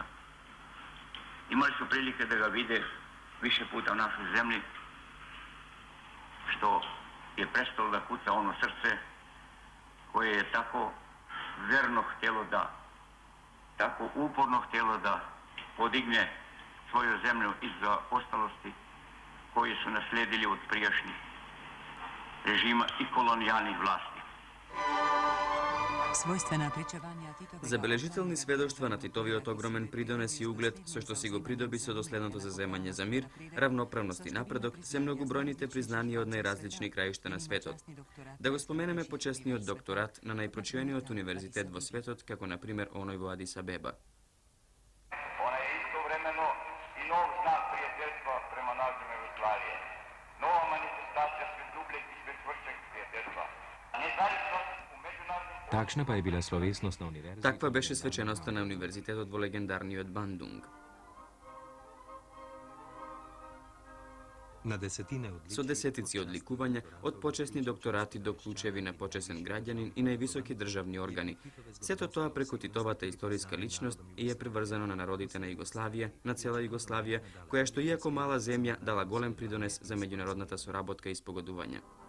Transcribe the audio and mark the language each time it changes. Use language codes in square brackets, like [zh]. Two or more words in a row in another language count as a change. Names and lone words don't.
[sr] Imali su prilike da ga vide više puta u našoj zemlji, što je prestalo da kuca ono srce koje je tako verno htjelo da, tako uporno htjelo da podigne svoju zemlju iz ostalosti koji su naslijedili od prijašnjih režima i kolonijalnih vlasti. [mk] Забележителни сведоштва на Титовиот огромен придонес и углед, со што си го придоби со доследното заземање за мир, равноправност и напредок, се многобројните признанија од најразлични краишта на светот. Да го споменеме почесниот докторат на најпрочуениот универзитет во светот, како на пример оној во Адис Абеба. [sr] Ona je istovremeno i nov znak prijateljstva prema narodima Jugoslavije. Nova manifestacija sve dubljeg i sve čvršćeg prijateljstva. Nezavisnost u međunarodnim... [sl] Takšna pa je bila slovesnost na univerzi. [mk] Таква беше свеченоста на универзитетот во легендарниот Бандунг. Со десетици одликувања, од почесни докторати до клучеви на почесен граѓанин и највисоки државни органи. Сето тоа преку Титовата историска личност и е приврзано на народите на Југославија, на цела Југославија, која што иако мала земја дала голем придонес за меѓународната соработка и спогодување.